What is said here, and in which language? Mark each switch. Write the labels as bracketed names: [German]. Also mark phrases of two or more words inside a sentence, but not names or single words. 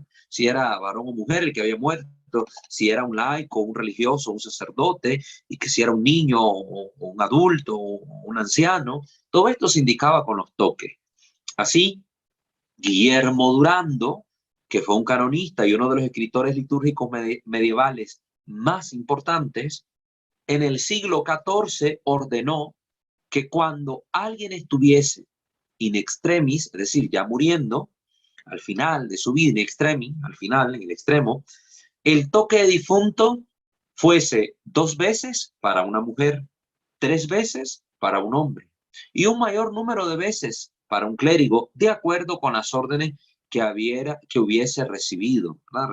[Spanish] Si era varón o mujer el que había muerto, si era un laico, un religioso, un sacerdote, y que si era un niño o un adulto o un anciano, todo esto se indicaba con los toques. Así, Guillermo Durando, que fue un canonista y uno de los escritores litúrgicos medievales más importantes, en el siglo XIV ordenó que cuando alguien estuviese [Latin] in extremis, [Spanish] es decir, ya muriendo, al final de su vida, [Latin] in extremis, [Spanish] al final, en el extremo, el toque de difunto fuese 2 veces para una mujer, 3 veces para un hombre y un mayor número de veces para un clérigo, de acuerdo con las órdenes que hubiese recibido, ¿verdad?